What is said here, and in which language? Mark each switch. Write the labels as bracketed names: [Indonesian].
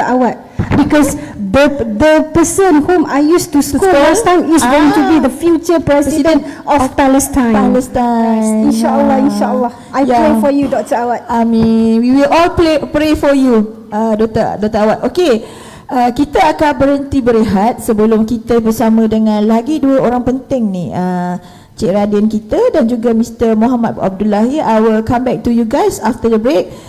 [English] Awad because the person whom I used to school last time is going to be the future president of Palestine. Inshallah. I pray for you, Dr. Awad. Amin. We will all pray for you, Dr. Awad. Okey. [Malay] Kita akan berhenti berehat sebelum kita bersama dengan lagi dua orang penting ni, Cik Radin kita dan juga Mr. Muhammad Abdullahi. [English] I will come back to you guys after the break.